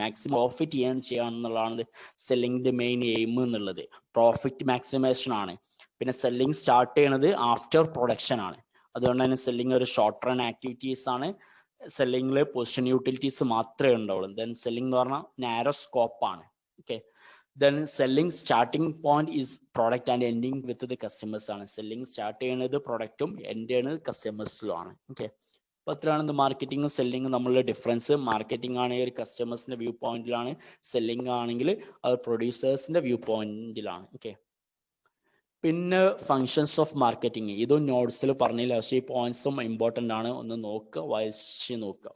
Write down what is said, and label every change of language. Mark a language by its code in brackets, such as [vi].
[ml] Maximum profit ചെയ്യാന്നുള്ളതാണ് സെല്ലിംഗിന്റെ main aim എന്നുള്ളത്. Profit maximisation ആണ്. പിന്നെ സെല്ലിംഗ് സ്റ്റാർട്ട് ചെയ്യണത് ആഫ്റ്റർ പ്രൊഡക്ഷൻ ആണ്. അതുകൊണ്ട് തന്നെ സെല്ലിംഗ് ഒരു ഷോർട്ട് റൺ ആക്ടിവിറ്റീസ് ആണ്. സെല്ലിംഗിൽ പൊസിഷൻ യൂട്ടിലിറ്റീസ് മാത്രമേ ഉണ്ടാവുള്ളൂ. ദെൻ സെല്ലിംഗ് എന്ന് പറഞ്ഞാൽ നാരോ സ്കോപ്പ് ആണ്. [en] Okay, then selling starting point is product and ending with the customers ആണ്. [ml] selling സ്റ്റാർട്ട് ചെയ്യുന്നത് പ്രൊഡക്റ്റും എൻഡ് ചെയ്യുന്നത് കസ്റ്റമേഴ്സിലും ആണ്. ഓക്കെ, അപ്പൊ അത്രയാണ് മാർക്കറ്റിംഗും സെല്ലിംഗും തമ്മിലുള്ള ഡിഫറൻസ്. മാർക്കറ്റിംഗ് ആണെങ്കിൽ ഒരു കസ്റ്റമേഴ്സിന്റെ വ്യൂ പോയിന്റിലാണ്, സെല്ലിംഗ് ആണെങ്കിൽ അത് പ്രൊഡ്യൂസേഴ്സിന്റെ വ്യൂ പോയിന്റിലാണ്. ഓക്കെ, പിന്നെ ഫങ്ഷൻസ് ഓഫ് മാർക്കറ്റിംഗ്, ഇതും നോട്ട്സിൽ പറഞ്ഞില്ല, പക്ഷേ ഈ പോയിന്റ്സും ഇമ്പോർട്ടന്റ് ആണ്, ഒന്ന് നോക്കുക, വായിച്ച് നോക്കുക.